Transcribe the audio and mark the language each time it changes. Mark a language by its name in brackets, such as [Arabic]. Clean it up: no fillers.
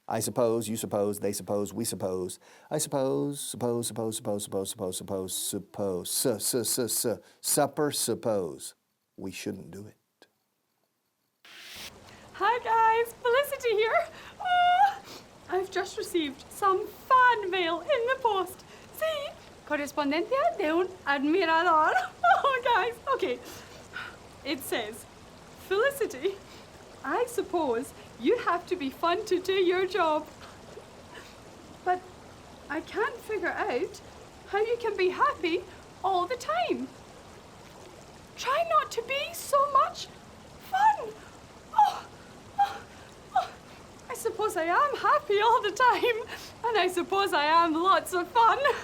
[English] I suppose, you suppose, they suppose, we suppose. I suppose, suppose, supper, suppose. We shouldn't do it. Hi guys, Felicity here. Oh, I've just received some fan mail in the post. [Spanish] Sí, correspondencia de un admirador. [English] Oh guys, okay. It says, Felicity, I suppose you have to be fun to do your job. But I can't figure out how you can be happy all the time. Try not to be so much fun. Oh, I suppose I am happy all the time, and I suppose I am lots of fun.